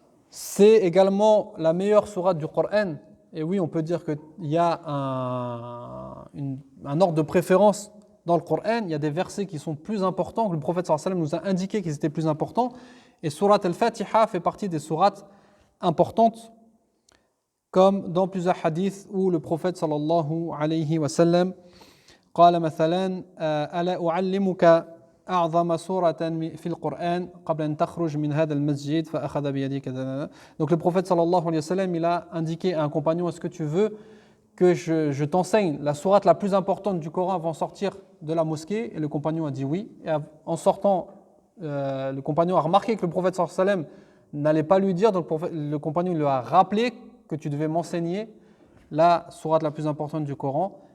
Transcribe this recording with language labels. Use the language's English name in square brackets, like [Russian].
[French] C'est également la meilleure sourate du Coran. Et oui, on peut dire qu'il y a un ordre de préférence dans le Coran. Il y a des versets qui sont plus importants, que le prophète sallallahu alayhi wa sallam nous a indiqué qu'ils étaient plus importants. Et Surat al-Fatiha fait partie des sourates importantes. comme dans plusieurs hadiths où le prophète sallallahu [Arabic] alayhi wa sallam قال مثلا ألا أعلمك أعظم سورة في القرآن قبل أن تخرج من هذا المسجد فأخذ بيدي كذا. [French] Donc le prophète sallallahu alayhi wa sallam, il a indiqué à un compagnon, est-ce que tu veux que je t'enseigne la sourate la plus importante du Coran avant de sortir de la mosquée? Et le compagnon a dit oui. Et en sortant, le compagnon a remarqué que le prophète sallallahu alayhi wa sallam n'allait pas lui dire, donc le compagnon lui a rappelé que tu devais m'enseigner la sourate la plus importante du Coran.